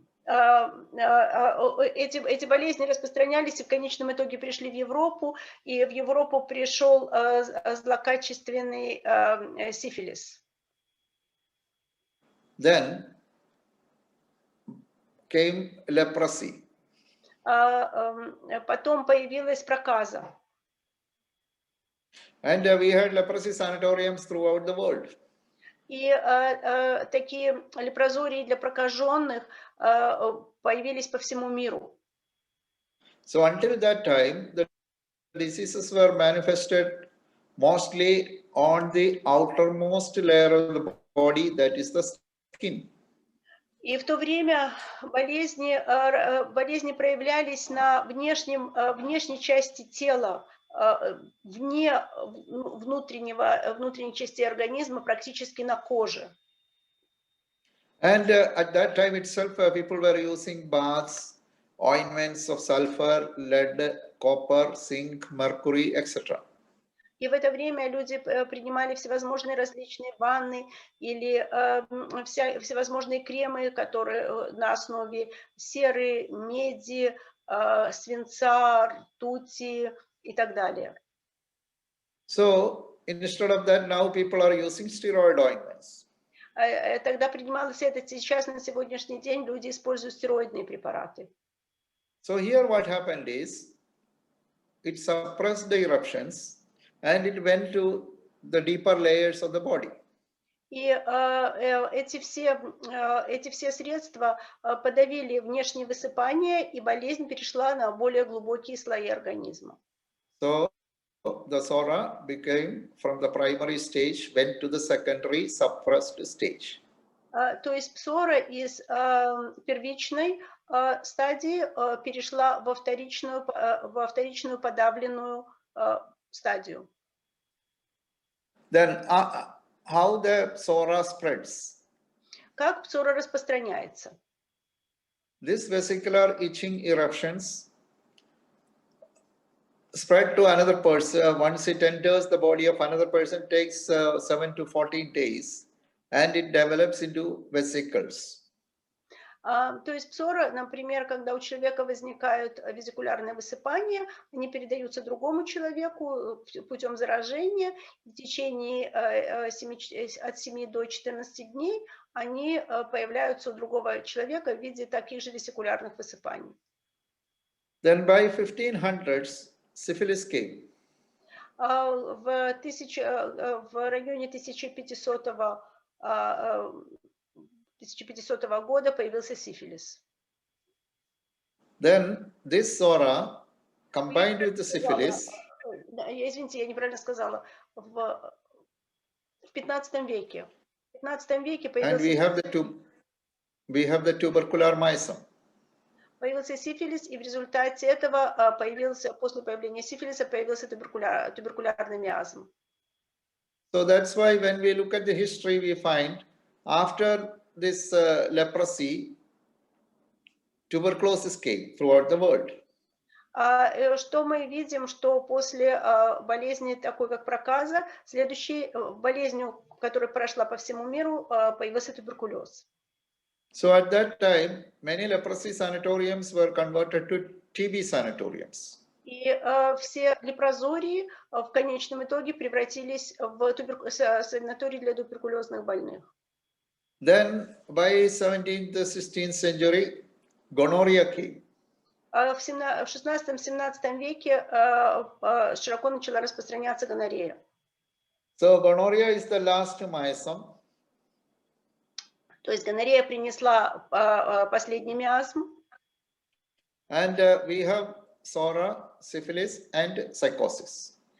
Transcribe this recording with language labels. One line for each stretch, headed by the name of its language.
Russian: Эти болезни распространялись и в конечном итоге пришли в Европу, и в Европу пришел злокачественный сифилис.
English: Then came leprosy.
Russian: Потом появилась проказа.
English: And we had leprosy sanatoriums throughout the world.
Russian: И такие лепрозории для прокаженных появились по всему миру.
English: So until that time, the diseases were manifested mostly on the outermost layer of the body, that is the skin.
Russian: И в то время болезни проявлялись на внешней части тела, вне внутренней части организма, практически на коже.
English: And at that time itself, people were using baths, ointments of sulfur, lead, copper, zinc, mercury, etc.
Russian: И в это время люди принимали всевозможные различные ванны или всевозможные кремы, которые на основе серы, меди, свинца, ртути и так далее.
English: So instead of that, now people are using steroid ointments.
Russian: Тогда принималось это, сейчас на сегодняшний день люди используют стероидные препараты.
English: So here what happened is, it suppressed the eruptions and it went to the deeper layers of the body.
Russian: И эти все средства подавили внешние высыпания, и болезнь перешла на более глубокие слои организма.
English: So the psora became from the primary stage, went to the secondary suppressed stage.
Russian: То есть псора из первичной стадии перешла во вторичную подавленную стадию.
English: Then how the psora spreads?
Russian: Как псора распространяется?
English: This vesicular itching eruptions spread to another person. Once it enters the body of another person, takes 7 to 14 days, and it develops into vesicles.
Russian: То есть псора, например, когда у человека возникают везикулярные высыпания, они передаются другому человеку путем заражения. В течение от 7 до 14 дней они появляются у другого человека в виде таких же весикулярных высыпаний.
English: Then by 1500s, syphilis came.
Russian: В районе 1500 года появился сифилис.
English: Then this psora combined with the syphilis.
Russian: Извините, я неправильно сказала. В 15 веке. В 15 веке появился.
English: And we have the tubercular mysom.
Russian: Появился сифилис, и в результате этого после появления сифилиса появился туберкулярный миазм.
English: So that's why when we look at the history, we find after this leprosy, tuberculosis came throughout the world.
Russian: Что мы видим, что после болезни такой, как проказа, следующей болезнью, которая прошла по всему миру, появился туберкулез.
English: So at that time, many leprosy sanatoriums were converted to TB sanatoriums.
Russian: И все лепрозории в конечном итоге превратились в санатории для туберкулезных больных.
English: Then by 17th, 16th century, gonorrhea came.
Russian: В 16-17 веке широко начала распространяться гонорея.
English: So gonorrhea is the last mysom.
Russian: То есть гонорея принесла последний миазм.
English: And we have psora, syphilis, and psychosis.